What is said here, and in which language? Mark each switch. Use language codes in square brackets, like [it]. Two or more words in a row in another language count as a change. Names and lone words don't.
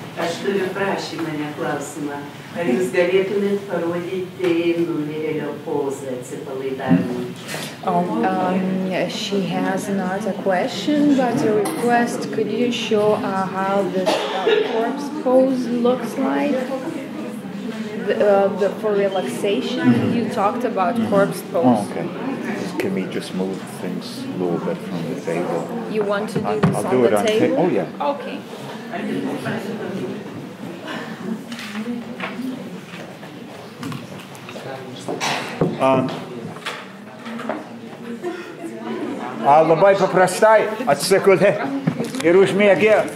[lt] Aš turiu prašymą, ne klausimą. Ar jūs galėtumėt parodyti numirėlio pozą atsipalaidavimui? [en] She has not a question, but a request. Could you show how this corpse pose looks like? For relaxation, you talked about corpse pose. Oh, okay. Can we just move things a little bit from the table? You want to do this I'll on do the it on table? Oh, yeah. Okay. [lt] Labai paprastai atsigulė ir užmiegė.